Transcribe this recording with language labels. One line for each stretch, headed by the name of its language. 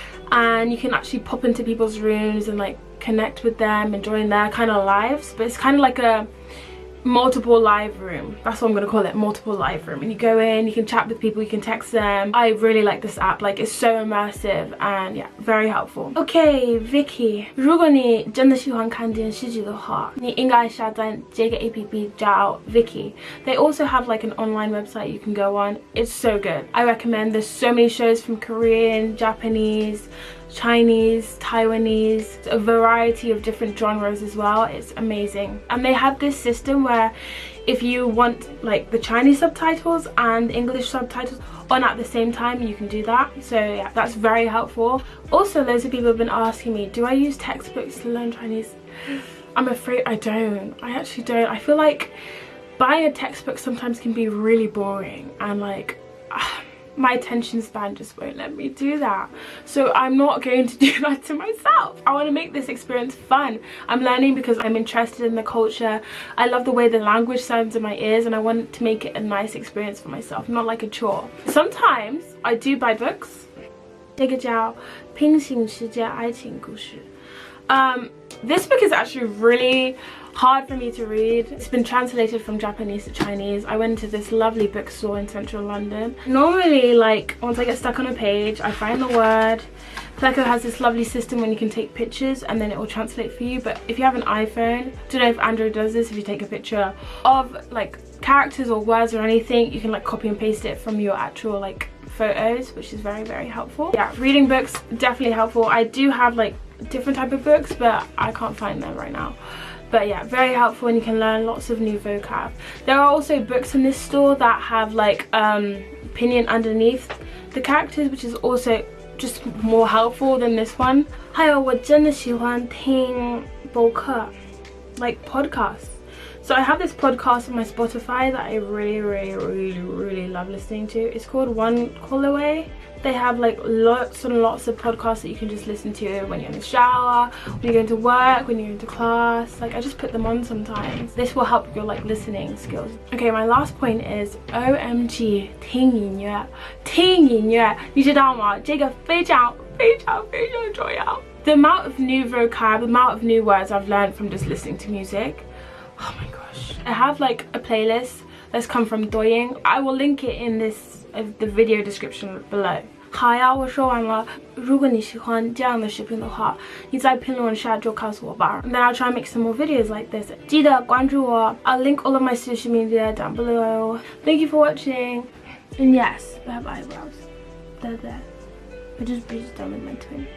English: And you can actually pop into people's rooms and like connect with them and join their kind of lives. But it's kind of like a multiple live room. That's what I'm gonna call it, multiple live room. And you go in, you can chat with people, you can text them. I really like this app, like it's so immersive and yeah, very helpful. Okay,
Chinese: Vicky, 如果你真的喜欢看电视剧的话，你应该下载这个 APP 叫 Vicky.
English: They also have like an online website you can go on. It's so good. I recommend. There's so many shows from Korean, Japanese, Chinese, Taiwanese, a variety of different genres as well. It's amazing. And they have this system where if you want like the Chinese subtitles and English subtitles on at the same time, you can do that. So yeah, that's very helpful. Also, loads of people have been asking me, do I use textbooks to learn Chinese? I'm afraid I don't. I actually don't. I feel like buying a textbook sometimes can be really boring and like my attention span just won't let me do that. So I'm not going to do that to myself. I want to make this experience fun. I'm learning because I'm interested in the culture. I love the way the language sounds in my ears and I want to make it a nice experience for myself, not like a chore. Sometimes I do buy books.
Chinese: 这个叫平行世界爱情故事.
English: This book is actually really hard for me to read. It's been translated from Japanese to Chinese. I went to this lovely bookstore in central London. Normally, like, once I get stuck on a page, I find the word. Pleco has this lovely system when you can take pictures and then it will translate for you. But if you have an iPhone, I don't know if Android does this, if you take a picture of like characters or words or anything, you can like copy and paste it from your actual like photos, which is very, very helpful. Yeah, reading books, definitely helpful. I do have like different type of books, but I can't find them right now. But yeah, very helpful and you can learn lots of new vocab. There are also books in this store that have like opinion underneath the characters, which is also just more helpful than this one.
Chinese: 还有我真的喜欢听播客,
English: like podcasts. So I have this podcast on my Spotify that I really love listening to. It's called One Call Away. They have like lots and lots of podcasts that you can just listen to when you're in the shower, when you're going to work, when you're into class. Like I just put them on sometimes. This will help your like listening skills. Okay, my last point is OMG
Chinese: 听音乐，听音乐，你知道吗？这个非常重要。
English: The amount of new vocab, the amount of new words I've learned from just listening to music. Oh my gosh. I have like a playlist that's come from Douyin. I will link it in the video description below.
Chinese: 好呀，我说完了。如果你喜欢这样的视频的话，你在评论下就告诉我吧。
English: And then I'll try and make some more videos like this.
Chinese: 记得关注我。
English: I'll link all of my social media down below. Thank you for watching. And yes, I have eyebrows. They're there. I just breathed them with my twin.